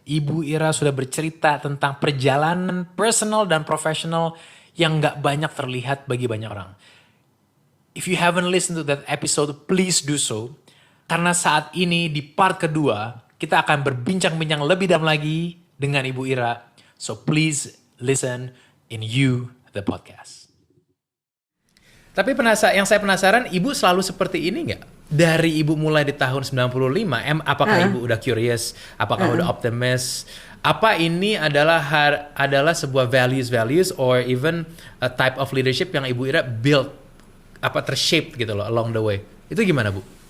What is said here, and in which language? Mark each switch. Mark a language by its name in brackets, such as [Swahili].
[Indonesian] Ibu Ira sudah bercerita tentang perjalanan personal dan profesional yang gak banyak terlihat bagi banyak orang. [English] If you haven't listened to that episode, please do so. [Indonesian] Karena saat ini di part kedua, kita akan berbincang-bincang lebih dalam lagi dengan Ibu Ira. [English] So please listen in You the Podcast. [Indonesian] Tapi yang saya penasaran, Ibu selalu seperti ini gak? Dari Ibu mulai di tahun 95, apakah Ibu udah curious? Apakah udah optimis? Apa ini adalah sebuah values [English] or even a type of leadership [Indonesian] yang Ibu Ira build, tershaped gitu loh [English] along the way? [Indonesian] Itu gimana, Bu?